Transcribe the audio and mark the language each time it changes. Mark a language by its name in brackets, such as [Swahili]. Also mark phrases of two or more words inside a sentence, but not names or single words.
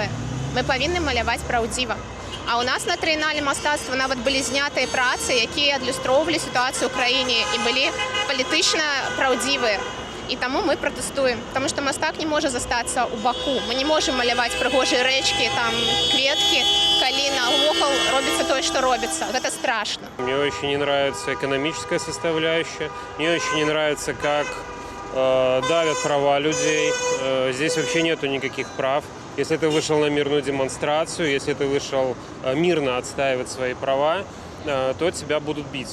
[Belarusian] Мы павінны маляваць праўдзіва. А у нас на трыеннале мастацтва нават былі знятыя працы, якія адлюстроўвалі сітуацыю ў краіне і былі палітычна праўдзівыя. І таму мы пратэстуем, таму што мастак не можа застацца ў баку. Мы не можам маляваць прыгожыя рэчкі, там кветкі, калі навокал робіцца тое, што робіцца. Гэта страшно. [Russian] Мне очень не нравится экономическая составляющая, мне очень не нравится, как давят права людей. Здесь вообще нету никаких прав. Если ты вышел на мирную демонстрацию, если ты вышел мирно отстаивать свои права, то тебя будут бить.